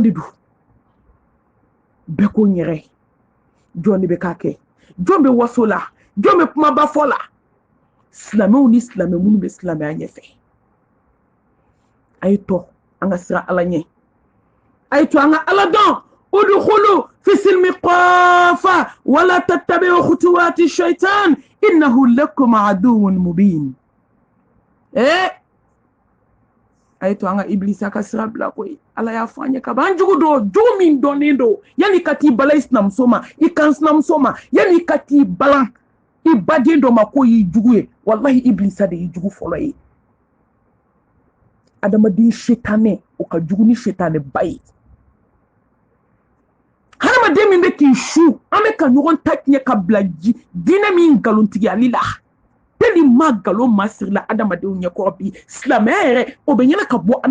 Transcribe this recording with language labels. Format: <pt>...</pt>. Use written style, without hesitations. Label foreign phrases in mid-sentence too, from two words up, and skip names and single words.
<bm>de don bɛɛ ko n yɛrɛ jɔn de bɛ k'a kɛ jɔn bɛ waso la jɔn bɛ kumaba fɔ la silamɛw ni silamɛ minnu bɛ silamɛya ɲɛfɛ a ye to an ka siran ala ɲɛ a ye to an ka ala dɔn</bm> <ar>ادخلوا في السلم كافة ولا تتبعوا خطوات الشيطان إنه لكم عدو مبين</ar> <bm>a ye to an ka iblisa ka sira bila koyi ala y'a fɔ an ye ka ban jugu don jugu min dɔnnen don yanni ka t'i bala i sinamuso ma i kan sinamuso ma yanni ka t'i balan i baden dɔ ma ko y'i jugu ye wallahi iblisa de y'i jugu fɔlɔ ye adamaden setanɛ o ka jugu ni setanɛ ba ye hadamaden min bɛ k'i su an bɛ ka ɲɔgɔn ta tiɲɛ ka bila diinɛ min nkalontigiyali la tellement nkalon masirila adamadenw ɲɛkɔrɔ bi silamɛya yɛrɛ o bɛ ɲɛna ka bɔ</bm>